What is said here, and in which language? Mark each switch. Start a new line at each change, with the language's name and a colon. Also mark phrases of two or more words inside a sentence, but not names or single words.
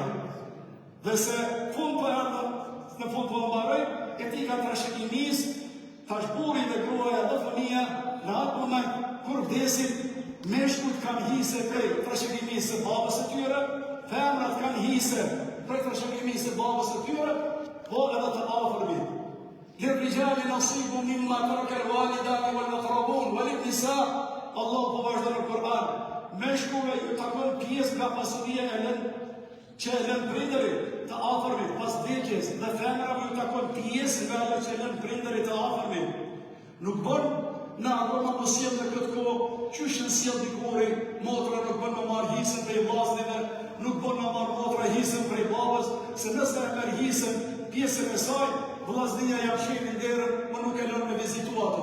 Albanian: Dhe se fund për ardhë, në fund për mbaroj, etika trashëgimis, tash burri dhe gruaja dhe fëmia, në atë moment kur vdesin, meshkujt kanë hise prej trashëgimis së babës së tyre, femrat kanë hise prej trashëgimis së babës së tyre, po edhe të afërmit.
Arabic: للرجال نصيب مما ترك الوالدان والأقربون والنساء.
Albanian: Allah po vazhdon në Kur'an. Meshkujve ju takon pjesë nga pasuria që e lën prindërit të afërmit pas vdekjes, dhe femrave ju takon pjesë nga ajo që e lën prindërit të afërmit. Nuk bën në akoma mos sjell në këtë kohë, qysh në sjell dikuri, motra nuk bën me marr hisën prej vllaznive, nuk bën me marr motra hisën prej babës, se nëse e merr hisën pjesën e saj, vllaznia ja fshehin derën, më nuk e lën me vizitu ato.